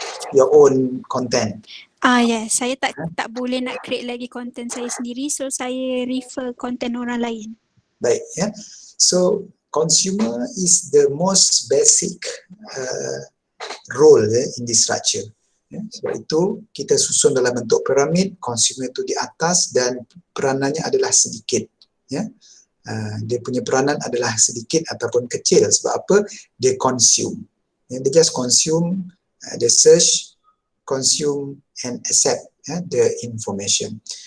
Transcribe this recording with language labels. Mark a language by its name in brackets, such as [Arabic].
[English] Your own content. [Malay] Yes, saya tak boleh nak create lagi content saya sendiri, so saya refer content orang lain. [English] Baik, so consumer is the most basic role in this structure. [Malay] Sebab itu kita susun dalam bentuk piramid, consumer itu di atas dan peranannya adalah sedikit. Dia punya peranan adalah sedikit ataupun kecil. Sebab apa? Dia consume. [English] They just consume, they search, consume and accept the information.